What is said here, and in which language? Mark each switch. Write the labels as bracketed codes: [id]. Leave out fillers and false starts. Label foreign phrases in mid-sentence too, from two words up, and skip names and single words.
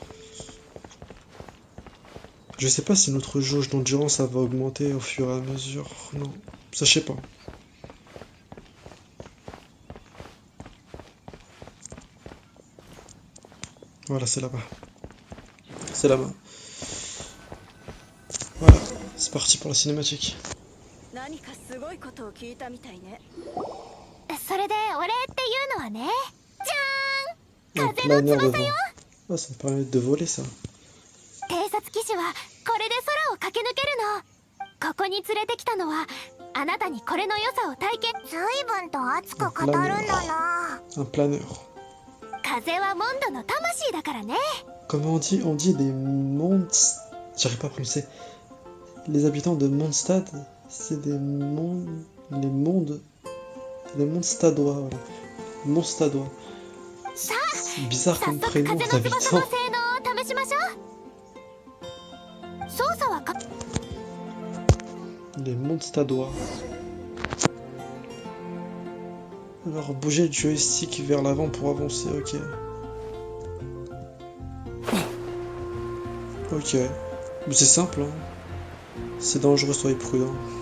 [fr] Je sais pas si notre jauge d'endurance ça va augmenter au fur et à mesure. Non, ça je sais pas. Voilà, c'est là-bas. C'est là-bas. Voilà, c'est parti pour la cinématique. [ja] 何かすごいことを聞いたみたいね。それでお礼っていうのはね、じゃーん、 [fr] Un [ja] 風の [fr] planeur de [ja] 翼 [fr] vent. [ja] よ。 [fr] Ah, ça me permet de voler ça. [ja] 偵察騎士はこれで空を駆け抜けるの。ここに連れてきたのはあなたにこれの良さを体験。随分と熱く語るんだな。 [fr] Un planeur. [ja] 風はモンドの魂だからね。 [fr] Comment on dit? On dit des mondes. J'arrive pas à prononcer. Les habitants de Mondstadt, c'est des mondes. Les mondes. Les Mondstadois, voilà. Mondstadois. C'est bizarre [ja] 早 [fr] comme [ja] 速 [fr] prénom [ja] 風の翼 [fr] d'habitants. [ja] の性能を試しましょう。操作はか。 [fr] Les Mondstadois. Alors, bouger le joystick vers l'avant pour avancer, ok. Ok. Mais c'est simple, hein. C'est dangereux, soyez prudent.